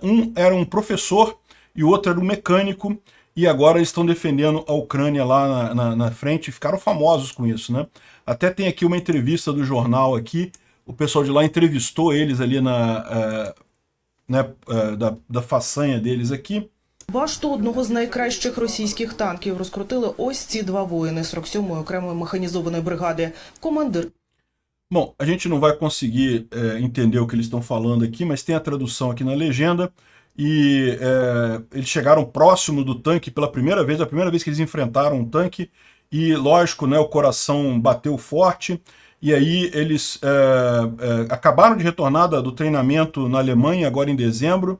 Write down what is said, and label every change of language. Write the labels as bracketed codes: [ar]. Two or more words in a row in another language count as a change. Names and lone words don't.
[pt] Um era um professor e o outro era um mecânico, e agora eles estão defendendo a Ucrânia lá na frente, e ficaram famosos com isso, né? Até tem aqui uma entrevista do jornal aqui, o pessoal de lá entrevistou eles ali da façанья deles aqui. [uk] Башту одного з найкращих російських танків розкрутили ось ці 2 воїни 47-ї окремої механізованої бригади. Командир. [pt] Bom, a gente não vai conseguir entender o que eles estão falando aqui, mas tem a tradução aqui na legenda. E eles chegaram próximo do tanque pela primeira vez, a primeira vez que eles enfrentaram um tanque. E lógico, né, o coração bateu forte. E aí eles acabaram de retornar do treinamento na Alemanha, agora em dezembro.